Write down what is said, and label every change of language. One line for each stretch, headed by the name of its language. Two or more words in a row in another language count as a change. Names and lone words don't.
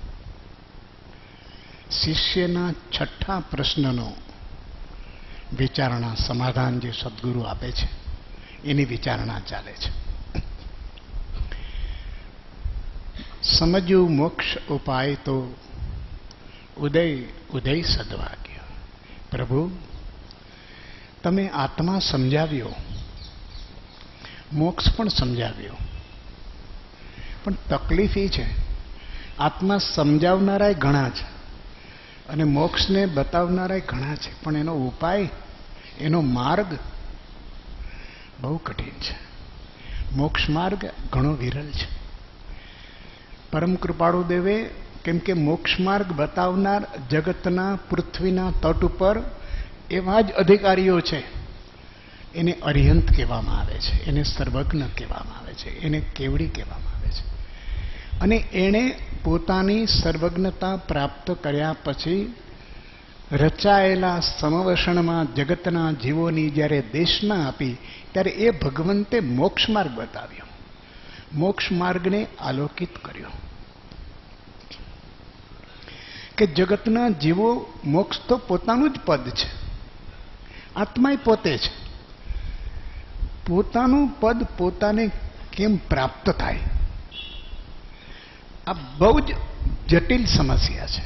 Gujarati: શિષ્યના છઠ્ઠા પ્રશ્નનો વિચારણા સમાધાન જે સદ્ગુરુ આપે છે એની વિચારણા ચાલે છે। સમજ્યું મોક્ષ ઉપાય તો ઉદય ઉદય સદ્ભાગ્ય। પ્રભુ તમે આત્મા સમજાવ્યો, મોક્ષ પણ સમજાવ્યો, પણ તકલીફ એ છે આત્મા સમજાવનારાય ઘણા છે અને મોક્ષને બતાવનારાય ઘણા છે, પણ એનો ઉપાય એનો માર્ગ બહુ કઠિન છે। મોક્ષ માર્ગ ઘણો વિરલ છે. પરમ કૃપાળુ દેવે કેમ કે મોક્ષ માર્ગ બતાવનાર જગતના પૃથ્વીના તટ પર એવા જ અધિકારીઓ છે। એને અરિહંત કહેવામાં આવે છે, એને સર્વજ્ઞ કહેવામાં આવે છે, એને કેવળી કહેવામાં આવે છે। અને એણે પોતાની સર્વજ્ઞતા પ્રાપ્ત કર્યા પછી રચાયેલા સમવસરણમાં જગતના જીવોની જ્યારે દેશના આપી ત્યારે એ ભગવંતે મોક્ષ માર્ગ બતાવ્યો, મોક્ષ માર્ગને આલોકિત કર્યો કે જગતના જીવો મોક્ષ તો પોતાનું જ પદ છે, આત્મા પોતે છે. પોતાનું પદ પોતાને કેમ પ્રાપ્ત થાય, આ બહુ જ જટિલ સમસ્યા છે.